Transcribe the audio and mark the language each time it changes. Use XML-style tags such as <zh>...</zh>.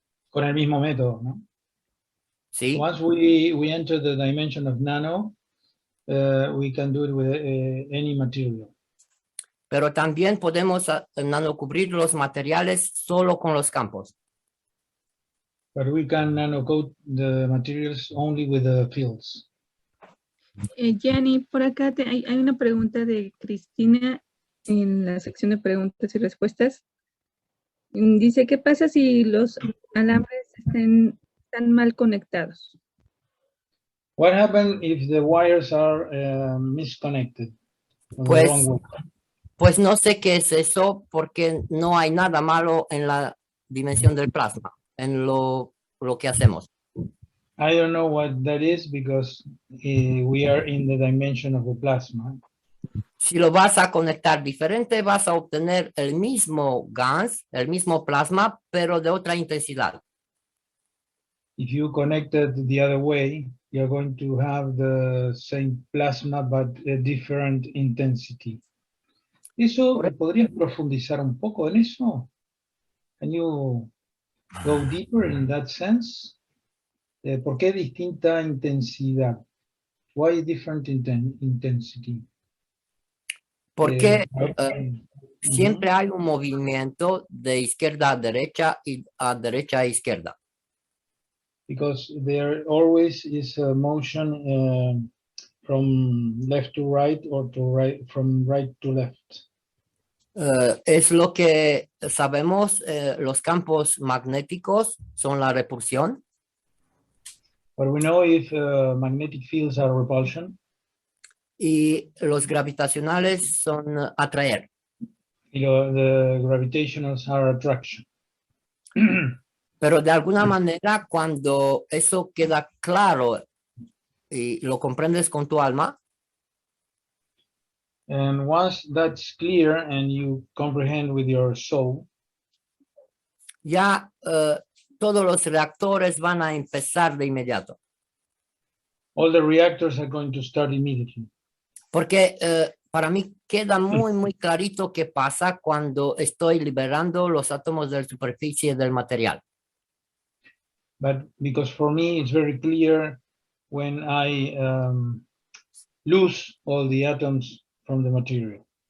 <es>Con el mismo método, ¿no? Sí,</es> <en>Once we enter the dimension of nano, we can do it with any material.</en> <es>pero también podemos nanocubrir los materiales solo con los campos.</es> <en>But we can nanocoat the materials only with the fields.</en> <es>Gianni, por acá hay una pregunta de Cristina en la sección de preguntas y respuestas. Dice, ¿qué pasa si los alambres están mal conectados?</es> <en>What happens if the wires are misconnected? Or the wrong way?</en> <es>pues no sé qué es eso porque no hay nada malo en la dimensión del plasma, en lo que hacemos.</es> <en>I don't know what that is because we are in the dimension of the plasma.</en> <es>Si lo vas a conectar diferente, vas a obtener el mismo GANS, el mismo plasma, pero de otra intensidad.</es> <en>If you connect it the other way, you're going to have the same plasma but a different intensity.</en> <es>¿Eso podrías profundizar un poco en eso?</es> <en>Can you go deeper in that sense?</en> <es>¿Por qué distinta intensidad?</es> <en>Why different intensity?</en> <es>Porque Uh-huh. siempre hay un movimiento de izquierda a derecha y a derecha a izquierda.</es> <en>Because there always is a motion from left to right or to right, from right to left.</en> <es>Es lo que sabemos, los campos magnéticos son la repulsión</es> <en>But we know if magnetic fields are repulsion</en> <es>y los gravitacionales son atraer.</es> <en>the gravitationals are attraction.</en> <es>Pero de alguna manera, cuando eso queda claro y lo comprendes con tu alma,</es> <en>And once that's clear and you comprehend with your soul,</en> <es>ya todos los reactores van a empezar de inmediato.</es> <en>all the reactors are going to start immediately.</en> <es>Porque para mí queda muy clarito qué pasa cuando estoy liberando los átomos de la superficie del material.</es> <en>But because for me, it's very clear when I lose all the atoms from the material.</en>